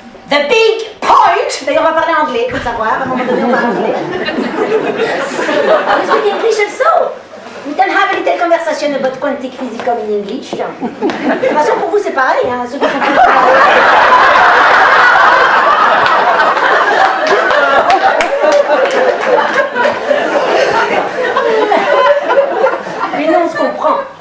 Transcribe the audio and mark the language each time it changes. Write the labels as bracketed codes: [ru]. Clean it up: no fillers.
[en] the big point. [fr] D'ailleurs, on va parler anglais, il faut savoir. À un moment donné, on va anglais. [en] You speak English also? We can have a little conversation about quantic physics in English. [fr] De toute façon, pour vous, c'est pareil. Hein, ceux qui comprennent pas. Mais non, on se comprend.